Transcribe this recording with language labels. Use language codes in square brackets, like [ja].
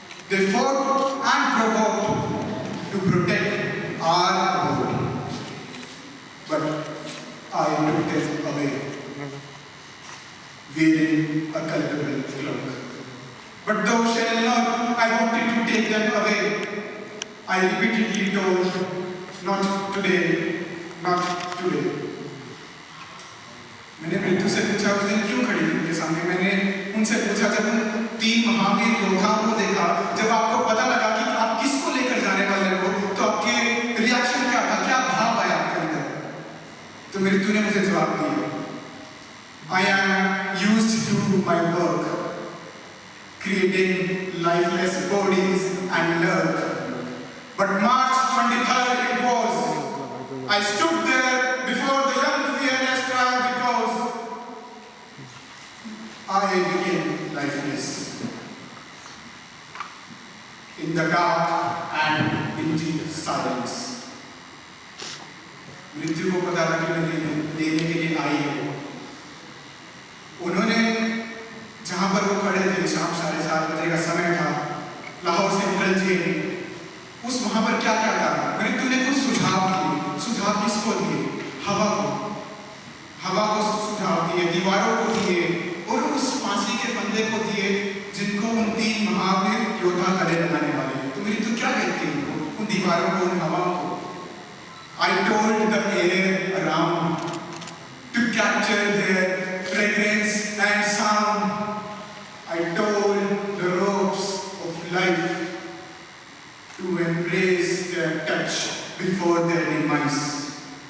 [en] They fought and provoked to protect our abode, but I took them away, wearing a culpable cloak. But thou shalt not, I wanted to take them away. I repeatedly told, not today, not today. [hi] मैंने मृत्यु से पूछा उस दिन क्यों खड़ी थी उनके सामने. मैंने उनसे पूछा जब उन 3 महावीर योद्धाओं को देखा, जब आपको पता लगा कि आप किसको लेकर जाने वाले हो, तो आपके रिएक्शन क्या था, क्या भाव आया आपके अंदर. तो मृत्यु ने मुझे जवाब दिया, [en] I am used to my work, creating lifeless bodies and lurk. But March 23rd it was, I stood there before the young fearless tribe because I became lifeless. In the dark and dingy silence. [hi] मृत्यु को पता था कि मैं लेने के लिए आई हूँ. उन्होंने जहाँ पर वो खड़े थे, शाम 7:30 बजे का समय था, लाहौर सेंट्रल जेल, उस वहाँ पर क्या क्या था. मृत्यु ने कुछ सुझाव दिए. सुझाव किसको दिए? हवा को सुझाव दिए, दीवारों को दिए, और उस फांसी के फंदे को दिए जिनको उन 3 महावीर योद्धा गले लगाने वाले हैं. तो मृत्यु क्या कहती है उनको, उन दीवारों को, उन हवाओं को? [en] I told the air around to capture their fragrance and sound. I told the ropes of life to embrace their touch before their demise.